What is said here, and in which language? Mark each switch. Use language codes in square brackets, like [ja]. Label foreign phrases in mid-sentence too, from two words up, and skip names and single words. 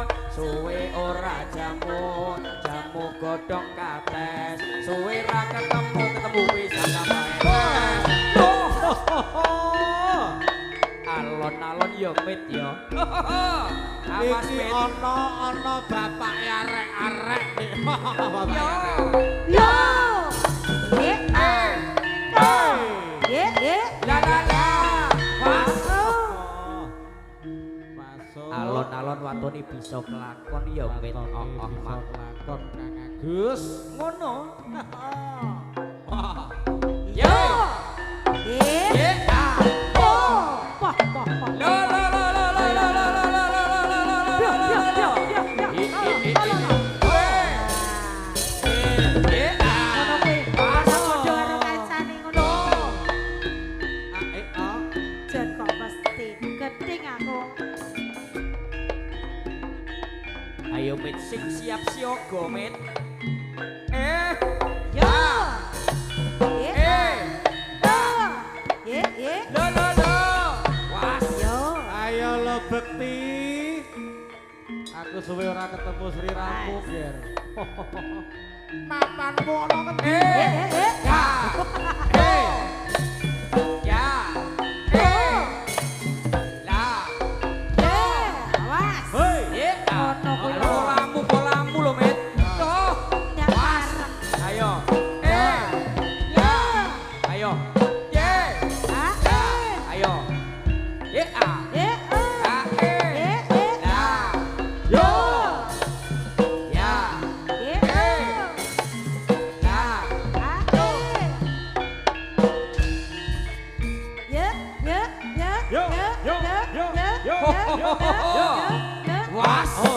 [jv] Suwe ora jamu godhong kates. Suwe ra ketemu pisan gawe. Alon-alon yo mit yo. Awas Iki mit. ana bapak arek-arek. Yo. Yo. Ye. La la la. Was. Masuk. Alon-alon watone bisa kelakon ya mit. Lakon Kang Agus. Ngono. Wah. Yo. Ye. Ye. Poh. La la la la la la la la la la la la. Ngono kuwi. Padha karo kancane ngono. Jan kok mesti gedeng aku. Ayo mit sing siap siaga mit. Yo. Ye. La la la. Was. Yo. Ayo lo bekti. Aku suwe ora ketemu Sri Rampung, Ger. Papanmu ono ketemu. Ya. Ya. La. Awas. Hei. Ye. Ono kuwi lho. Bolamu lho mit. Tuh. Was. Ayo. Ya. Ayo. Ye. Ayo. Ye. Yo. Ya. Was.